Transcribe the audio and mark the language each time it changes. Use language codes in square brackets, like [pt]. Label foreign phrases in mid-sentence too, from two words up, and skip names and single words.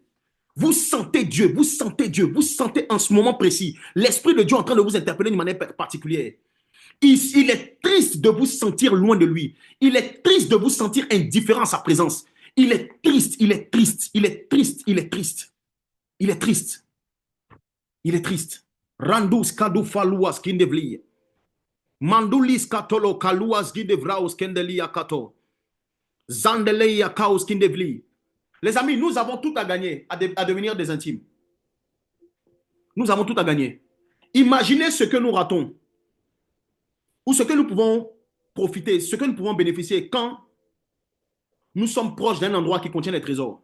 [fr] Vous sentez Dieu, vous sentez en ce moment précis l'Esprit de Dieu en train de vous interpeller de manière particulière. Il est triste de vous sentir loin de lui. Il est triste de vous sentir indifférent à sa présence. Il est triste, il est triste, il est triste, il est triste. Il est triste. Il est triste. Randus kadu faluas kindevli. Mandulis katolo kaluas gidevraus kendelia kato. Zandeleia Kaos Kindevli. Les amis, nous avons tout à gagner à devenir des intimes. Nous avons tout à gagner. Imaginez ce que nous ratons ou ce que nous pouvons profiter, ce que nous pouvons bénéficier quand nous sommes proches d'un endroit qui contient les trésors.